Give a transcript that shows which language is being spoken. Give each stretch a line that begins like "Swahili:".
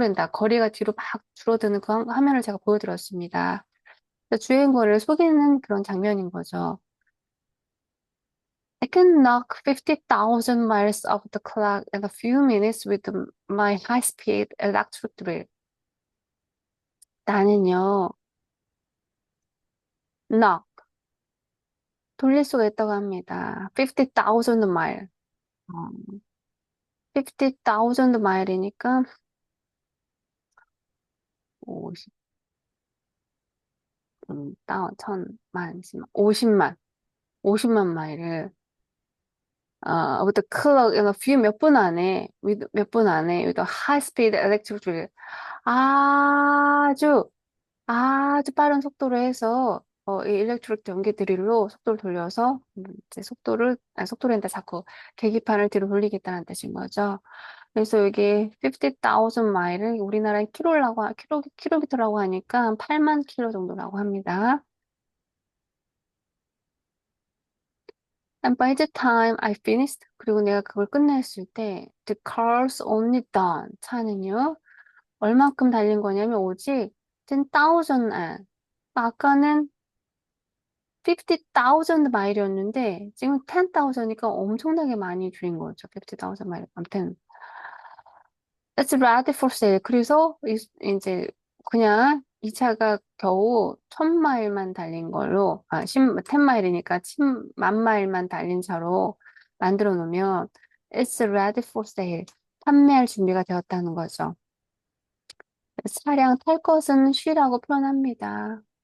Korean: 거리가 뒤로 막 줄어드는 그 화면을 제가 보여드렸습니다. 그래서 주행거리를 속이는 그런 장면인 거죠.
English: I can knock 50,000 miles off the clock in a few minutes with my high-speed electric drill.
Korean: 나는요, knock, 돌릴 수가 있다고 합니다.
English: 50,000 mile.
Korean: 50,000 mile이니까 50, 천만, 50만 마일을,
English: with the clock in a few
Korean: 몇 분 안에,
English: with a high speed electric drill.
Korean: 아주, 아주 빠른 속도로 해서 이 일렉트릭 전기 드릴로 속도를 돌려서 이제 속도랜다 자꾸 계기판을 뒤로 돌리겠다는 뜻인 거죠. 그래서 여기 50,000 마일을 우리나라에 킬로미터라고 하니까 8만 킬로 정도라고 합니다.
English: And by the time I finished,
Korean: 그리고 내가 그걸 끝냈을 때,
English: the car's only done.
Korean: 차는요, 얼만큼 달린 거냐면, 오직 10,000 and. 아까는 50,000 마일이었는데, 지금 10,000이니까 엄청나게 많이 줄인 거죠. 50,000 마일. 아무튼,
English: it's ready for sale.
Korean: 그래서, 이제, 그냥 이 차가 겨우 1,000마일만 달린 걸로, 10마일이니까 10,000마일만 달린 차로 만들어 놓으면,
English: it's ready for sale.
Korean: 판매할 준비가 되었다는 거죠. 차량 탈 것은 she라고 표현합니다.